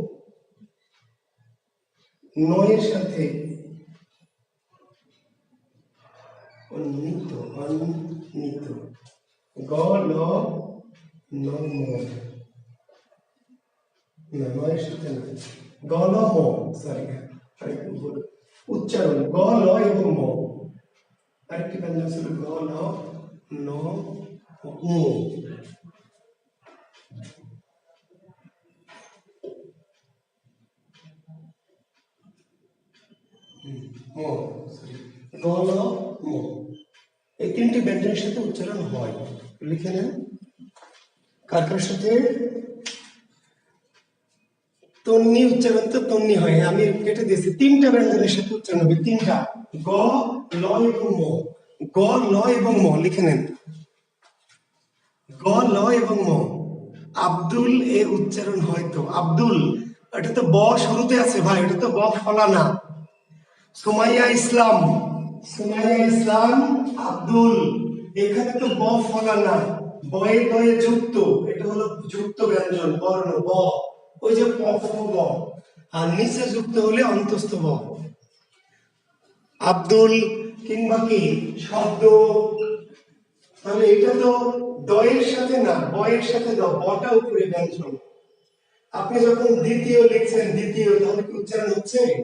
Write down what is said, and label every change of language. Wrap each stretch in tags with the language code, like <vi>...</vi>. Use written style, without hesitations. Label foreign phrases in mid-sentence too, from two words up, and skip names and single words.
<bn>নয়ের সাথে অন্বিত অন্বিত গ ল ন ম, না নয়ের সাথে না, গ ল ম, সরি উচ্চারণ গ ল এবং ম, আরেকটি ব্যঞ্জন ছিল গ ল ন উ, ম, সরি গ ল ম, এই তিনটি ব্যঞ্জনের সাথে উচ্চারণ হয়, লিখে নেন। কার কার সাথে তন্নি উচ্চারণ, তো তন্নি হয়, আমি কেটে দিয়েছি, তিনটা ব্যঞ্জনের সাথে উচ্চারণ হবে, তিনটা, গ ল এবং ম, গ ল এবং ম, লিখে নেন, গ ল এবং ম। আব্দুল এর উচ্চারণ হয়তো আব্দুল, এটা তো ব শুরুতে আছে ভাই, এটা তো ব ফলা না। সুমাইয়া ইসলাম, সুমাইয়া ইসলাম আব্দুল, এখানে তো ব ফলা না, বয়ে বয়ে যুক্ত, এটা হলো যুক্ত ব্যঞ্জন বর্ণ ব, ওই যে প ফ ব, আর নিচে যুক্ত হলে অন্তস্থ ব। আব্দুল কিংবা কি শব্দ, তাহলে এটা তো দয়ের সাথে না, বয়ের সাথে দ, বটা উপরে ব্যঞ্জন। আপনি যখন দ্বিতীয় লিখছেন দ্বিতীয়, তাহলে কি উচ্চারণ হচ্ছে?</bn>